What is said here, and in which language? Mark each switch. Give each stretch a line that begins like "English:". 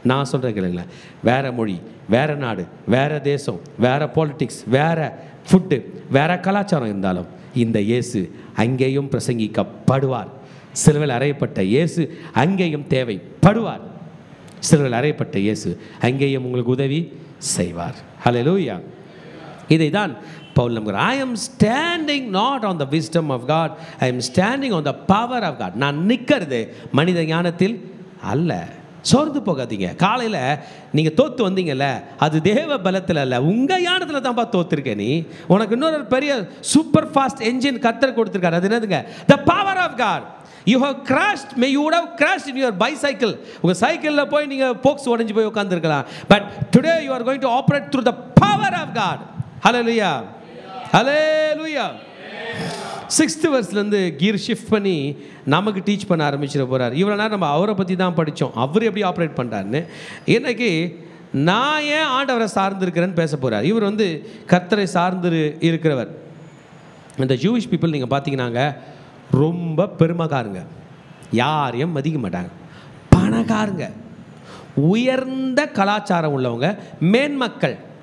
Tamil: நான் சொல்கிறேன் கேளுங்களேன், வேற மொழி, வேற நாடு, வேற தேசம், வேற பாலிட்டிக்ஸ், வேற ஃபுட்டு, வேற கலாச்சாரம் இருந்தாலும் இந்த இயேசு அங்கேயும் பிரசங்கிக்கப்படுவார். சிலுவையில் அறையப்பட்ட இயேசு அங்கேயும் தேவைப்படுவார். சிலுவையில் அறையப்பட்ட இயேசு அங்கேயும் உங்களுக்கு உதவி செய்வார். ஹல்லேலூயா. இதை தான் பவுல் நம்புகிறார்.
English: I am standing not on the wisdom of God, I am standing on the power of God.
Tamil: நான் நிற்கிறது மனித ஞானத்தில் அல்ல. சோர்ந்து போகாதீங்க. காலையில் நீங்கள் தோற்று வந்தீங்கல்ல, அது தேவ பலத்தில் அல்ல, உங்கள் ஞானத்தில் தான்ப்பா தோற்றுருக்கேன். நீ உனக்கு இன்னொரு பெரிய
English: super fast engine
Tamil: கர்த்தர் கொடுத்துருக்காரு. அது என்னதுங்க?
English: the power of God. You have crashed, you would have crashed in your bicycle.
Tamil: உங்கள் சைக்கிளில் போய் நீங்கள் போக்ஸ் உடஞ்சி போய் உட்காந்துருக்கலாம்.
English: But today you are going to operate through the power of God. Hallelujah. Hallelujah.
Tamil: 6th verseலேருந்து
English: gear shift
Tamil: பண்ணி நமக்கு teach பண்ண ஆரம்பிச்சிட போகிறார். இவ்வளோ நேரம் நம்ம அவரை பற்றி தான் படித்தோம், அவர் எப்படி ஆப்ரேட் பண்ணுறாருன்னு. இன்றைக்கி நான் ஏன் ஆண்டவரை சார்ந்திருக்கிறேன்னு பேச போகிறார். இவர் கர்த்தரை சார்ந்து இருக்கிறவர். இந்த
English: Jewish people
Tamil: நீங்கள் பார்த்தீங்கன்னாங்க ரொம்ப பெருமைக்காருங்க, யாரையும் மதிக்க மாட்டாங்க, பணக்காரங்க, உயர்ந்த கலாச்சாரம் உள்ளவங்க, மேன்மக்கள்.